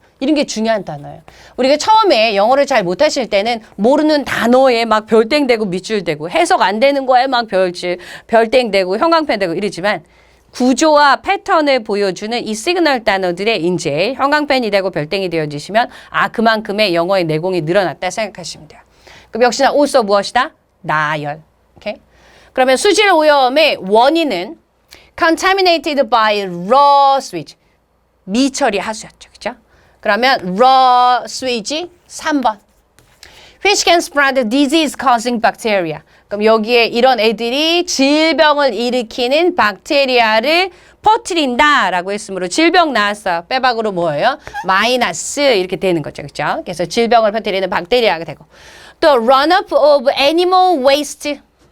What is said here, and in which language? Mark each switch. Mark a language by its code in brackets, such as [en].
[ko] 이런 게 중요한 단어예요. 우리가 처음에 영어를 잘 못하실 때는 모르는 단어에 막 별땡 되고 밑줄 되고 해석 안 되는 거에 막 별땡 되고 형광펜 되고 이러지만 구조와 패턴을 보여주는 이 시그널 단어들에 이제 형광펜이 되고 별땡이 되어지시면 그만큼의 영어의 내공이 늘어났다 생각하시면 돼요. 그럼 역시나 also 무엇이다? 나열. 오케이? 그러면 수질 오염의 원인은 [en] contaminated by raw sewage. [ko] 미처리 하수였죠. 그죠? 그러면 raw sewage 3번. [en] Which can spread disease causing bacteria. [ko] 그럼 여기에 이런 애들이 질병을 일으키는 박테리아를 퍼뜨린다라고 했으므로 질병 나왔어요. 빼박으로 뭐예요? 마이너스 이렇게 되는 거죠. 그렇죠? 그래서 질병을 퍼뜨리는 박테리아가 되고 또 [en] runoff of animal waste.